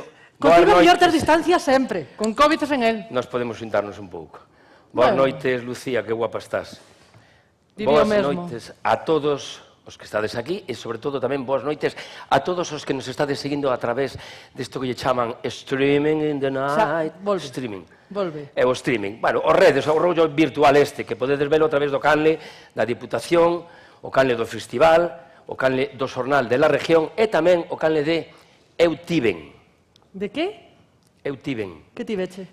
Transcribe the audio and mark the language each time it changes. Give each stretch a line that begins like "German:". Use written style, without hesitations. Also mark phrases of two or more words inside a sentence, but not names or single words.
Galician: Contigo mellor ter distancia sempre. Con COVID sen él. Nos podemos xuntarnos un pouco. Boas noites, Lucía, que guapa estás. Diría o Boas mesmo. noites a todos os que estades aquí e, sobre todo, tamén boas noites a todos os que nos estades seguindo a través desto que lle chaman
English: streaming in the night.
Galician: Volve. Streaming. Volve. É o streaming. Bueno, os redes, o rollo virtual este, que podedes velo a través do canle da Diputación, o canle do Festival, o canle do Xornal de la Región e tamén o canle de Eu Tiven. De que? Eu Tiven. Que ti veche?